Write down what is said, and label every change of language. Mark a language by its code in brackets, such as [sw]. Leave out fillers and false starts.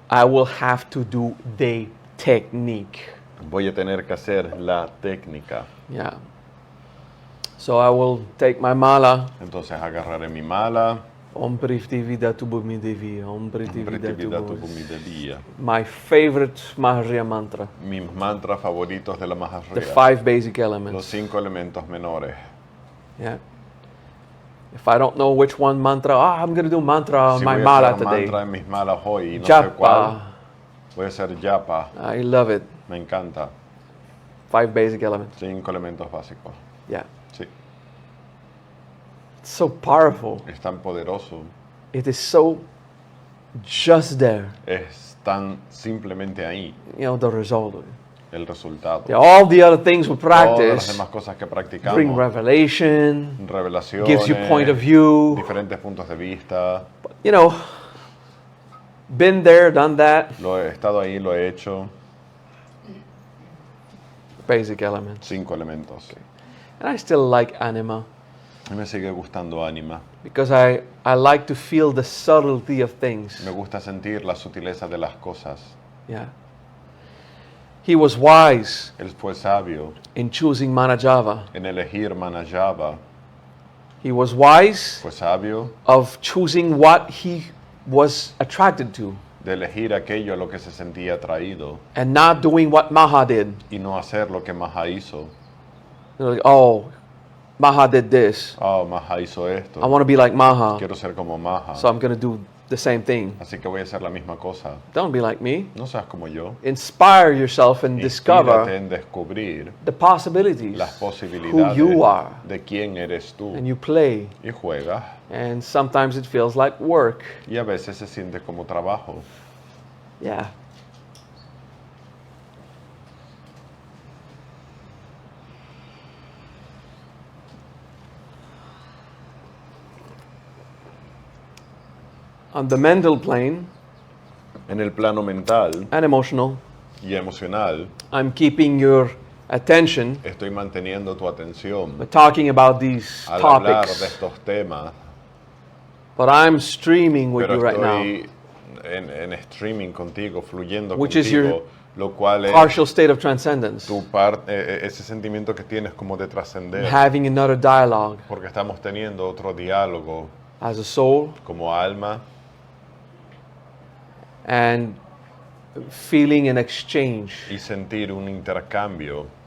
[en] I will have to do the technique. [es] voy a tener que hacer la técnica. [en] Yeah. So I will take my mala. [es] Entonces agarraré mi mala, [sa] Om Prithvi Vidatu Bhumi Devi. Om Prithvi Vidatu Pritividatu Bhumi. Bhumideviya. [en] My favorite Maharya mantra. [es] Mis mantras favoritos de la [en] The [es] Maharya. [en] 5 basic [es] Los [en] elements. [es] 5 elementos menores. [en] Yeah. If I don't know which one mantra, I'm going to do mantra on [es] Si [en] my [es] voy a [en] mala [es] hacer [en] today. [es] mantra en mis malas hoy y no sé cuál, [en] Japa. [es] voy a hacer japa. [en] I love it. [es] Me encanta. [en] 5 basic elements. [es] 5 elementos básicos. [en] Yeah. [es] Sí. [en] It's so powerful. [es] Es tan poderoso. [en] It is so just there. [es] Es tan simplemente ahí. [en] The result. [es] el resultado. [en] All the other things we [es] Todas las [en] practice [es] demás cosas que [en] bring [es] practicamos, [en] revelation, [es] revelaciones, [en] gives you point of view. [es] diferentes puntos de vista. [en] You know, been there, done that. [es] Lo he estado ahí, lo he hecho. [en] Basic elements. [es] 5 elementos. [en] And I still like anima [es] Y me sigue gustando Anima. [en] because I like to feel the subtlety of things. [es] Me gusta sentir la sutileza de las cosas. [en] Yeah. He was wise [es] Él fue sabio [en] in choosing Manajava. [es] en elegir Manajava. [en] He was wise [es] Fue sabio [en] of choosing what he was attracted to [es] de elegir aquello a lo que se sentía atraído [en] and not doing what Maha did. [es] y no hacer lo que Maha hizo. [en] They're like, oh, Maha did this. [es] Oh, Maha hizo esto. [en] I want to be like Maha, [es] Quiero ser como Maha. [en] so I'm going to do the same thing. [es] Así que voy a hacer la misma cosa. [en] Don't be like me. [es] No seas como yo. [en] Inspire yourself and [es] Inspírate [en] discover [es] en descubrir [en] the possibilities, [es] las [en] who [es] posibilidades [en] you are, [es] de quién eres tú. [en] and you play. [es] Y juegas. [en] And sometimes it feels like work. [es] Y a veces se siente como trabajo. [en] Yeah. On the mental plane [es] En el plano mental [en] and emotional, [es] y emocional, [en] I'm keeping your attention [es] estoy manteniendo tu atención [en] by talking about these [es] al hablar de [en] topics. [es] estos temas, [en] But I'm streaming with [es] pero [en] you right now. [es] estoy en streaming contigo, fluyendo [en] Which is your [es] contigo, lo cual es [en] Partial state of transcendence. [es] ese sentimiento que tienes como de trascender, [en] Having another dialogue [es] porque estamos teniendo otro diálogo [en] as a soul [es] como alma [en] and feeling an exchange [es] y sentir un intercambio